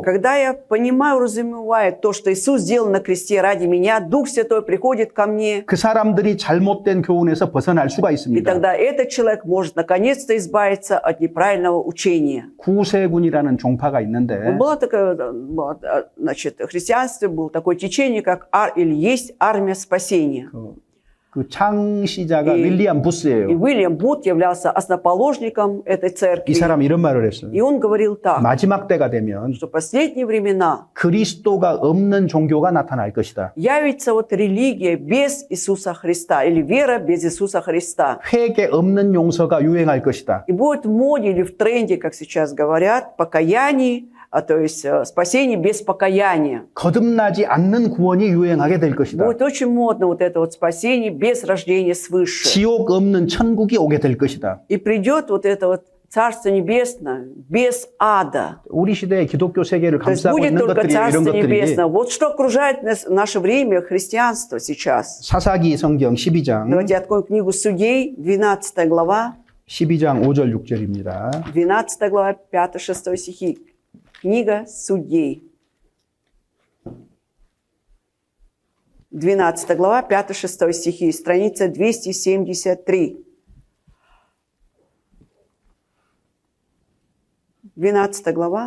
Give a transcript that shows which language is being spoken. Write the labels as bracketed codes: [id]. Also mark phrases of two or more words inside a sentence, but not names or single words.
[ru] Когда я понимаю, разумеваю то, что Иисус сделал на кресте ради меня, Дух Святой приходит ко мне, [ko] 그 사람들이 잘못된 교훈에서 벗어날 수가 [ru] и [ko] 있습니다. [ru] тогда этот человек может наконец-то избавиться от неправильного учения. [ko] 구세군이라는 종파가 있는데 [ru] Было такое, значит, в христианстве было такое течение, как или есть армия спасения. [ko] 그 창시자가 이- 윌리엄 [ru] И [ko] 부스예요. [ru] Уильям Бут являлся основоположником этой [ko] 이 [ru] церкви. [ko] 사람 이런 말을 했어요. [ru] И он говорил так, [ko] 마지막 때가 되면 [ru] что в последние времена [ko] 그리스도가 없는 종교가 나타날 것이다. [ru] явится вот религия без Иисуса Христа или вера без Иисуса Христа. [ko] 회개 없는 용서가 유행할 것이다. [ru] И будет в моде или в тренде, как сейчас говорят, покаяние, то есть спасение без покаяния. [ko] 거듭나지 않는 구원이 유행하게 될 것이다. [ru] Будет очень модно вот это вот спасение без рождения свыше. [ko] 지옥 없는 천국이 오게 될 것이다. [ru] И придет вот это вот Царство Небесное без ада. [ko] 우리 시대의 기독교 세계를 [ru] То есть [ko] 감싸고 [ru] будет [ko] 있는 [ru] только [ko] 것들이 이런 [ru] Царство [ko] 것들이 [ru] Небесное. Вот что окружает наше время христианство сейчас. [ko] 사사기 성경 12장 [ru] Давайте откроем книгу Судей, 12 глава, [ko] 12장 5절 6절입니다. [ru] 12 глава, 5-6 стихи. Книга Судей. 12 глава, 5-6 стихи, страница 273. 12 глава.